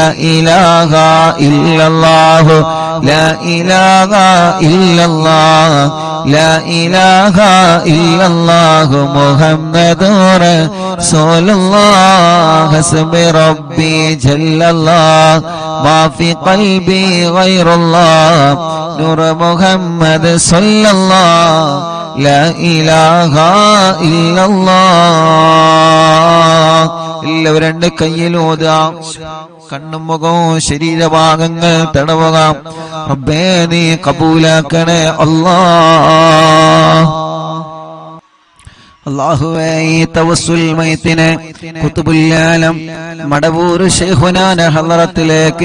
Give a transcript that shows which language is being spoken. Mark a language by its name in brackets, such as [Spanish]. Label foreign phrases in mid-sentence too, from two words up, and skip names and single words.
[Arabic] إله إلا الله لا إله إلا الله لا إله إلا الله محمد رسول الله حسب ربي جل الله ما في قلبي غير الله نور محمد صلى الله لا إله إلا [Malayalam] الله എല്ലാവരും രണ്ട് കയ്യിലോതാം കണ്ണും മുഖവും ശരീരഭാഗങ്ങൾ തടവുക റബ്ബേ നീ കബൂലാക്കണേ അല്ലാഹുവേ ഈ തവസ്സുൽ മൈത്തിനെ [Arabic] قطب العالم [Malayalam] മടവൂർ ശൈഖുനാന ഹളറത്തിലേക്ക്